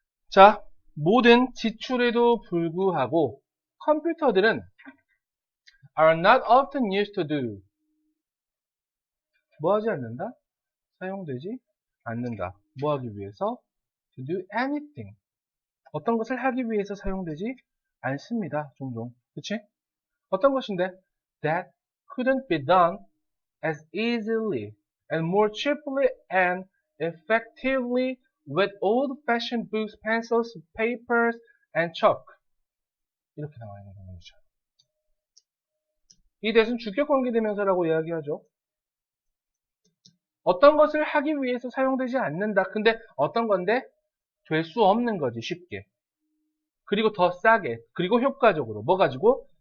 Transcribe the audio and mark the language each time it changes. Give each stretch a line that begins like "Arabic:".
Korean: 자, 모든 지출에도 불구하고 컴퓨터들은
English: are not often used to do
Korean: 뭐 하지 않는다? 사용되지 않는다. 뭐 하기 위해서?
English: to do anything
Korean: 어떤 것을 하기 위해서 사용되지 않습니다. 종종. 그치? 어떤 것인데?
English: that couldn't be done as easily and more cheaply and effectively with old-fashioned books, pencils, papers, and chalk.
Korean: 이렇게 나와 있는 거죠. 이 that은 주격관계대명사라고 이야기하죠. 어떤 것을 하기 위해서 사용되지 않는다. 근데 어떤 건데? 될 수 없는 거지, 쉽게. 그리고 더 싸게, 그리고 효과적으로. 뭐 가지고?